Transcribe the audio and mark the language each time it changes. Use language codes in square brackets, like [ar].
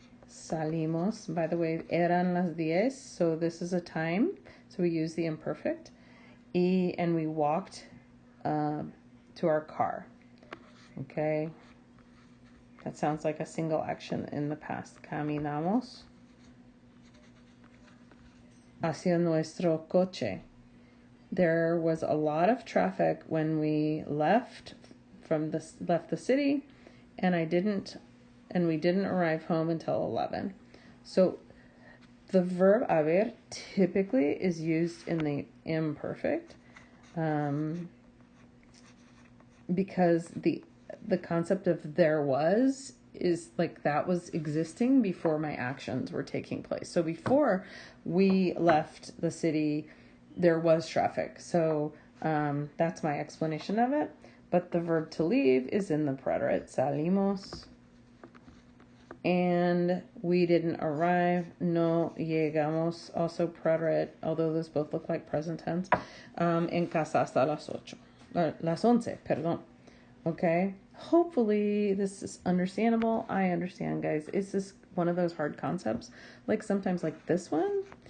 [es] Salimos. [en] By the way, [es] eran las 10, [en] so this is a time. So we use the imperfect. And we walked to our car. Okay. That sounds like a single action in the past. [es] Caminamos hacia nuestro coche. [en] There was a lot of traffic when we left the city, and we didn't arrive home until 11. So the verb haber typically is used in the imperfect, because the concept of there was is like that was existing before my actions were taking place. So before we left the city, there was traffic. So that's my explanation of it. But the verb to leave is in the preterite. [es] Salimos. [en] And we didn't arrive. [es] No llegamos. [en] Also preterite, although those both look like present tense. [es] En casa hasta las 11, perdón. [en] Okay? Hopefully this is understandable. I understand, guys. It's just one of those hard concepts. Like sometimes like this one.